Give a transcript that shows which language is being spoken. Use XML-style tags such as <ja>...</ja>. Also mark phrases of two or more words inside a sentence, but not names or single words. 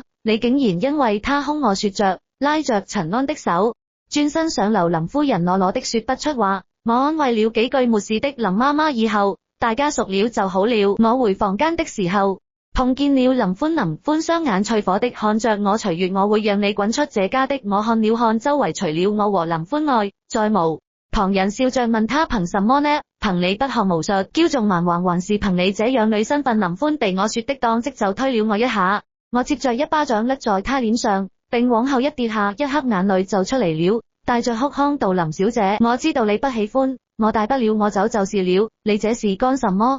<zh>你竟然因為她兇我，說着拉着陳安的手轉身上樓。林夫人囉囉的說不出話，我安慰了幾句，沒事的林媽媽，以後大家熟了就好了。我回房間的時候碰見了林歡雙眼淬火的看着我，徐月，我會讓你滾出這家的。我看了看周圍，除了我和林歡外再無旁人，笑着問他憑什麼呢？憑你不學無術驕縱蠻橫，還是憑你這養女身份？林歡被我說的當即就推了我一下，我接着一巴掌甩在他臉上，並往後一跌下，一刻眼淚就出嚟了，帶着哭腔道，林小姐，我知道你不喜歡我，大不了我走就是了，你這是幹什麼？</zh>